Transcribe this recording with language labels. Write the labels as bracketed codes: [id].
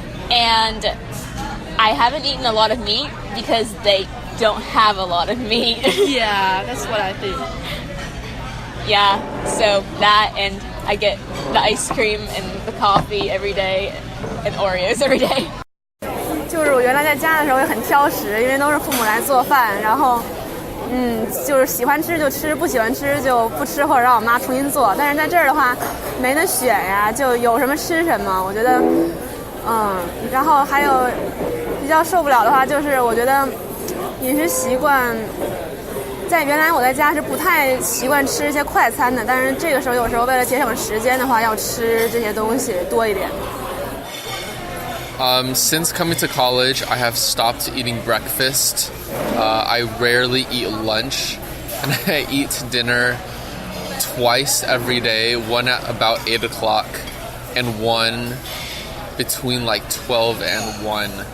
[en] And I haven't eaten a lot of meat because they don't have a lot of meat. Yeah, that's what I think. Yeah, so that, and I get the ice cream and the coffee every day and Oreos every day. [zh] 就是我原来在家的时候也很挑食，因为都是父母来做饭，然后就是喜欢吃就吃，不喜欢吃就不吃，或者让我妈重新做。但是在这儿的话，没得选呀，就有什么吃什么。我觉得，然后还有比较受不了的话，就是我觉得饮食习惯，在原来我在家是不太习惯吃一些快餐的，但是这个时候有时候为了节省时间的话，要吃这些东西多一点。 [en] Since coming to college, I have stopped eating breakfast. I rarely eat lunch, and I eat dinner twice every day, one at about 8 o'clock and one between 12 and 1.